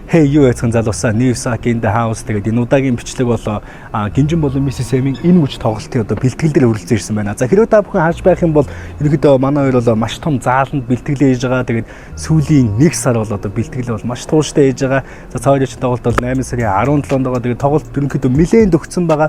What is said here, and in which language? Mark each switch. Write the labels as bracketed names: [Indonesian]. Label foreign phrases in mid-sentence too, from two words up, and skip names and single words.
[Mongolian] Hey юу яцхан залуусаа Newsack [English] in the house [Mongolian] тэгээд энэ удаагийн бичлэг болоо Гинжин болон Mrs. Sam-ийн энэ мөч тоглолтын одоо бэлтгэл дээр хүрэлцэн ирсэн байна. За хэрвээ та бүхэн харж байх юм бол ерөнхийдөө манай хоёр бол маш том зааланд бэлтгэлээ хийж байгаа. Тэгээд сүүлийн 1 сар бол одоо бэлтгэлээ бол маш тууштай хийж байгаа. За цааврын тоглолт бол 8 сарын 17-нд тэгээд тоглолт ерөнхийдөө нэлээд өгцөн байгаа.